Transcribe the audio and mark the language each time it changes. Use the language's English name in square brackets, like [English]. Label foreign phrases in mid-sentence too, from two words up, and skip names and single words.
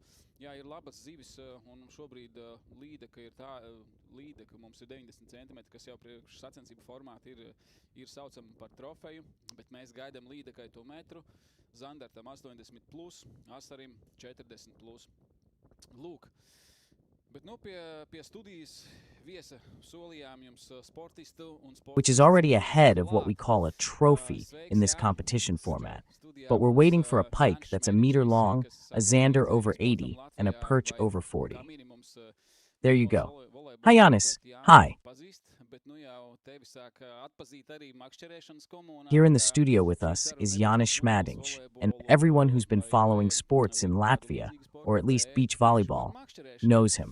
[Latvian] Jā, ir labas zivis, un šobrīd līdeka ir tā, līdeka mums ir 90 cm, kas jau priekš sacensību formāti ir saucama par trofeju, bet mēs gaidām līdekai to metru, zandertam 80+, asarim 40+. Lūk. Bet nu pie studijas viesa solījām jums sportistu un sportistu. [English] Which is already ahead of what we call a trophy in this competition format. But we're waiting for a pike that's a meter long, a zander over 80, and a perch over 40. There you go. Hi, Giannis. Hi. Here in the studio with us is Giannis Schmadinch, and everyone who's been following sports in Latvia, or at least beach volleyball, knows him.